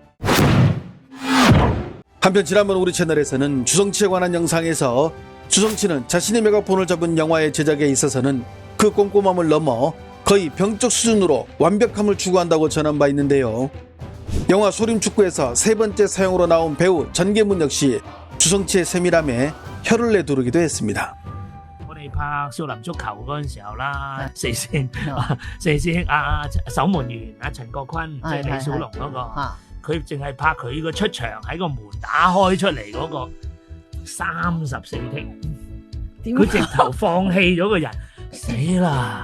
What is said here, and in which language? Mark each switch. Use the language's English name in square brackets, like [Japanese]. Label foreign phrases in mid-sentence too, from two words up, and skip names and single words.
[Korean] 한편 지난번 우리 채널에서는 주성치에 관한 영상에서 주성치는 자신의 메가폰을 잡은 영화의 제작에 있어서는 그 꼼꼼함을 넘어 거의 병적 수준으로 완벽함을 추구한다고 전한 바 있는데요. 영화 소림축구에서 세 번째 사용으로 나온 배우 전계문 역시 주성치의 세밀함에 혀를 내두르기도 했습니다. [Cantonese] 拍少林足球嗰陣時候啦，四線守門員陳國坤，即係李小龍嗰個，佢淨係拍佢個出場喺個門打開出嚟嗰個34 剔，佢直頭放棄咗個人，死啦！